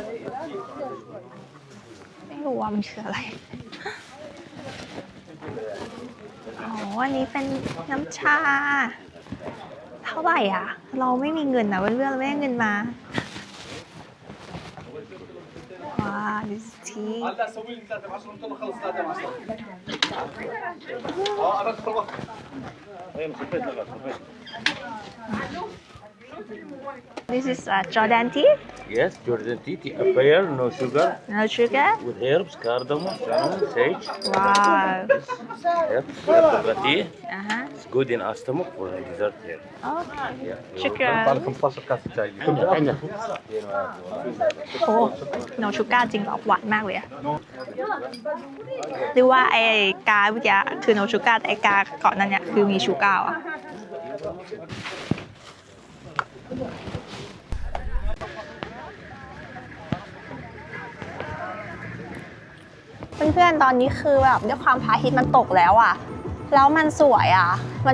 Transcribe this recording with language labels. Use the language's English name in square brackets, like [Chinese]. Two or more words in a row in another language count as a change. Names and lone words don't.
[Thai] ไม่รู้ว่ามันคืออะไรอ๋ออันนี้เป็นน้ำชาเท่าไหร่อ่ะเราไม่มีเงินนะเพื่อนๆเราไม่ได้เงินมาว้าดิสที [English] This is Jordan tea Yes, Jordan tea, tea affair, no sugar, no sugar with herbs, cardamom, cinnamon, sage. wow Yep, herbal tea. uh-huh It's good in stomach for the dessert here. okay Yeah. [Arabic] شكرا 15 كاسة شاي عندك [English] oh no sugar [Thai] จริงเหรอหวานมากเลยอะหรือว่าไอ้กาเมื่อกี้คือ [English] no sugar [Thai] แต่ไอ้กาก่อนนั้นเนี่ยคือมีชูก้าอะ เพื่อนๆตอนนี้คือแบบด้วยความพระอาทิตย์มันตกแล้วอะแล้วมันสวยอะมัน